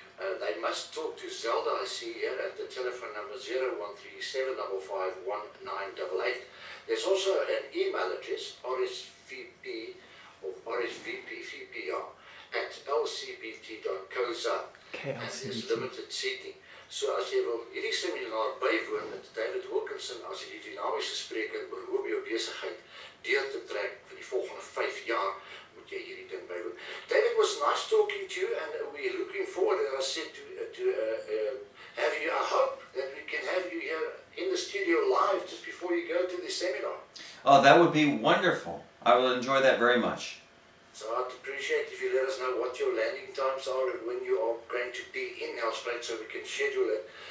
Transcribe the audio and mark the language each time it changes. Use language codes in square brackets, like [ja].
[en] They must talk to Zelda, I see here, at the telephone number 0137551988. There's also an email address, RSVP or RSVPVPR at lcbt.coza. And there's limited seating. [af] So as jy wil hierdie seminar bywoon met David Wilkinson, as jy die dynamiese spreker oor hoe om jou besigheid deur te trek vir die volgende 5 jaar, moet jy hierdie ding bywoon. [en] David, it was nice talking to you, and we're looking forward, as I said, to have you. I hope that we can have you here in the studio live just before you go to the seminar. Oh, that would be wonderful. I will enjoy that very much. So I'd appreciate if you let us know what your landing times are and when you are going to be in Nelspruit so we can schedule it.